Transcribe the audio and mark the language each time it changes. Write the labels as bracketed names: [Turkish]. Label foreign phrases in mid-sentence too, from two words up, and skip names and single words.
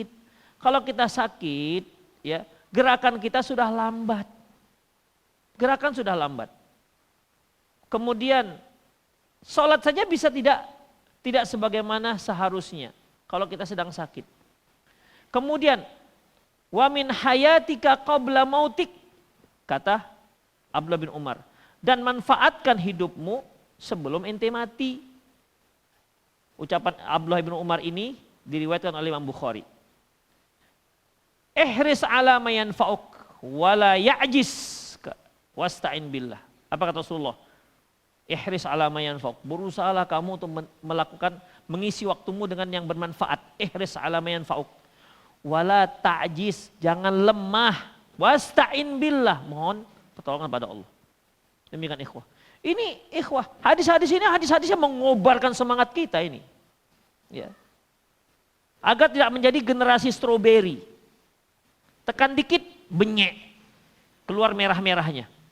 [Indonesian] Kalau kita sakit, ya, gerakan kita sudah lambat. Gerakan sudah lambat. Kemudian sholat saja bisa tidak sebagaimana seharusnya kalau kita sedang sakit. [Arabic] Kemudian ومن حياتك قبل موتك, [Indonesian] kata Abdullah bin Umar, dan manfaatkan hidupmu sebelum ente mati. Ucapan Abdullah bin Umar ini diriwayatkan oleh Imam Bukhari. [Arabic] احرص على ما ينفعك ولا تعجز واستعن بالله. [Indonesian] Apa kata Rasulullah? [Arabic] احرص على ما ينفعك. [Indonesian] Berusahalah kamu untuk mengisi waktumu dengan yang bermanfaat. [Arabic] احرص على ما ينفعك ولا تعجز, [Indonesian] jangan lemah. [Arabic] واستعن بالله, [Indonesian] mohon pertolongan pada Allah. Demikian ikhwah. Ini ikhwah, hadis-hadis ini hadis-hadisnya mengobarkan semangat kita ini. Ya. Agar tidak menjadi generasi stroberi. Tekan dikit, benyek. Keluar merah-merahnya.